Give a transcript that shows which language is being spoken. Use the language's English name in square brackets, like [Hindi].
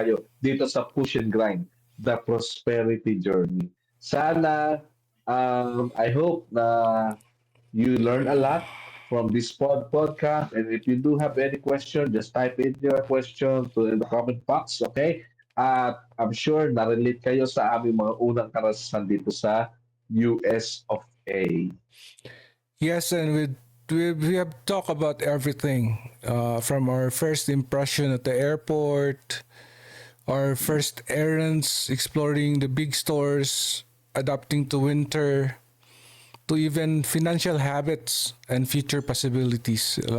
[Filipino] kayo dito sa Push and Grind, [English] the prosperity journey. Sana, I hope na you learn a lot from this podcast. And if you do have any question, just type in your question in the comment box, okay? [Filipino] At [English] I'm sure [Filipino] na-relate kayo sa aming mga unang karanasan dito sa US of A. [English] Yes, and we have talked about everything from our first impression at the airport, our first errands, exploring the big stores, adapting to winter, to even financial habits and future possibilities.